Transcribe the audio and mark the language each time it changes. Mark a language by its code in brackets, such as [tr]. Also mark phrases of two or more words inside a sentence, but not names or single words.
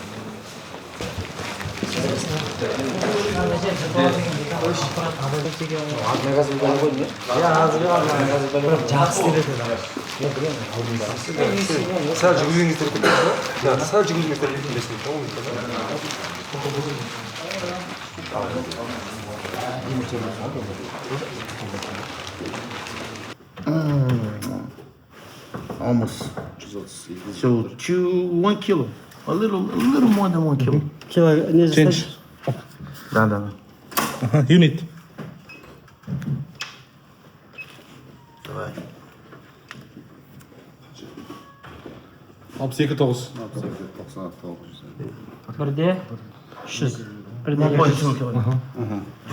[kk] Магазин болған ғой не? Жақсы береді. Сәл жүгіргенге керек емес пе? Сәл жүгіргенге керек емес пе? [en] Almost. So 1 kilo. A little more than 1 kilo. [kk] Не [en] Change. [ru] Да. [en] Unit. [ru] Давай. 62-9. [kk] Бірде 300. Бірде 300.